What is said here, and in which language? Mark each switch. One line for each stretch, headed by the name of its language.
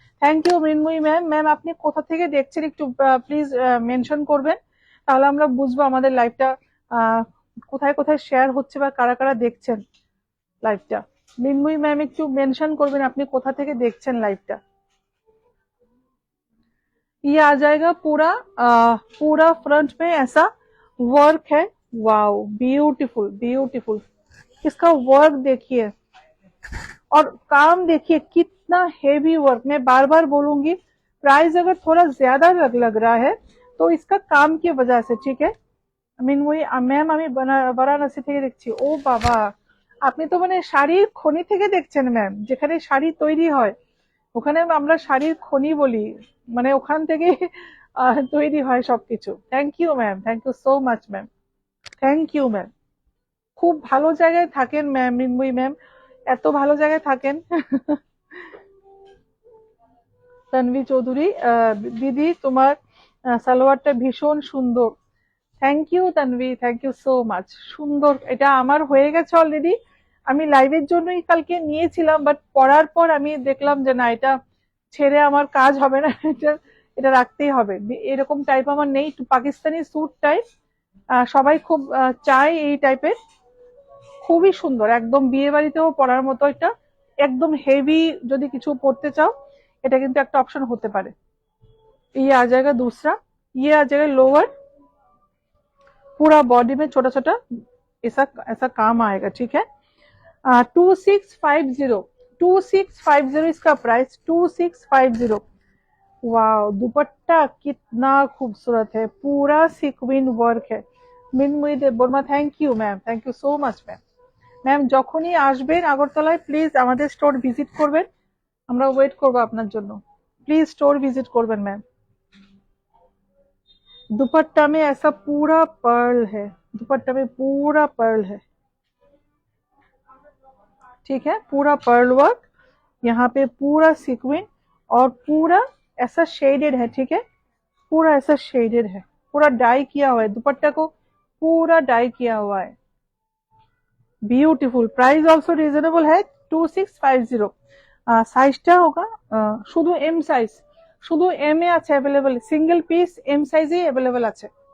Bangla: Thank you Mrinmoyee ma'am. Ma'am আপনি কোথা থেকে দেখছেন একটু প্লিজ মেনশন করবেন, তাহলে আমরা বুঝবো আমাদের লাইভটা কোথায় কোথায় শেয়ার হচ্ছে বা কারা কারা দেখছেন লাইভটা। মৃন্ময়ী ম্যাম একটু মেনশন করবেন আপনি কোথা থেকে দেখছেন লাইভটা।
Hindi: ये आ जाएगा पूरा पूरा फ्रंट में ऐसा वर्क है, वाओ ब्यूटीफुल ब्यूटीफुल, इसका वर्क देखिए और काम देखिए कितना हेवी वर्क। मैं बार बार बोलूंगी, प्राइस अगर थोड़ा ज्यादा लग रहा है तो इसका काम की वजह से, ठीक है।
Bangla: মিনময়ী ম্যাম আমি বারাণসী থেকে দেখছি, ও বাবা আপনি তো মানে শাড়ির খনি থেকে দেখছেন ম্যাম, যেখানে শাড়ি তৈরি হয় ওখানে আমরা শাড়ির খনি বলি, মানে ওখান থেকে তৈরি হয় সবকিছু। Thank you ma'am, thank you so much ma'am, thank you ma'am, খুব ভালো জায়গায় থাকেন ম্যাম, মৃন্ময়ী ম্যাম এত ভালো জায়গায় থাকেন। তানভি চৌধুরী দিদি তোমার সালোয়ারটা ভীষণ সুন্দর, thank you Tanvi, thank you so much, সুন্দর। এটা আমার হয়ে গেছে অলরেডি, আমি লাইভের জন্যই কালকে নিয়েছিলাম, বাট পরার পর আমি দেখলাম যে না এটা ছেড়ে আমার কাজ হবে না, এটা রাখতেই হবে, এরকম টাইপ আমার নেই, পাকিস্তানি স্যুট টাইপ সবাই খুব চায় এই টাইপের, খুবই সুন্দর, একদম বিয়ে বাড়িতেও পরার মতো, এটা একদম হেভি যদি কিছু পরতে চাও এটা কিন্তু একটা অপশন হতে পারে।
Hindi: ये आ जाएगा दूसरा, ये आ जाएगा लोअर, पूरा बॉडी में छोटा छोटा ऐसा ऐसा काम आएगा, ठीक है। 2650, 2650 इसका प्राइस, 2650। वाह, दुपट्टा कितना खूबसूरत है, पूरा সিকোয়েন্স ওয়ার্ক है।
Bangla: মিনময়ী Debbarma, thank you ma'am, thank you so much ma'am. Ma'am যখনই আসবেন আগরতলায় প্লিজ আমাদের স্টোর ভিজিট করবেন, আমরা ওয়েট করবো আপনার জন্য।
Hindi: प्लीज स्टोर विजिट
Bangla: করবেন
Hindi: मैम। दुपट्टा में ऐसा पूरा पर्ल है, दुपट्टा में पूरा पर्ल है, ठीक है, पूरा पर्ल वर्क, यहाँ पे पूरा सीक्वेंस और पूरा ऐसा शेडेड है, ठीक है, पूरा ऐसा शेडेड है, पूरा डाई किया हुआ है, दुपट्टा को पूरा डाई किया हुआ है। ब्यूटीफुल, प्राइस ऑल्सो रिजनेबल है, 2650।
Bangla: সাইজটা
Hindi: হোগা
Bangla: শুধু এম সাইজ, শুধু এম এ আছে অ্যাভেলেবল, সিঙ্গেল পিস এম সাইজে অ্যাভেলেবল আছে।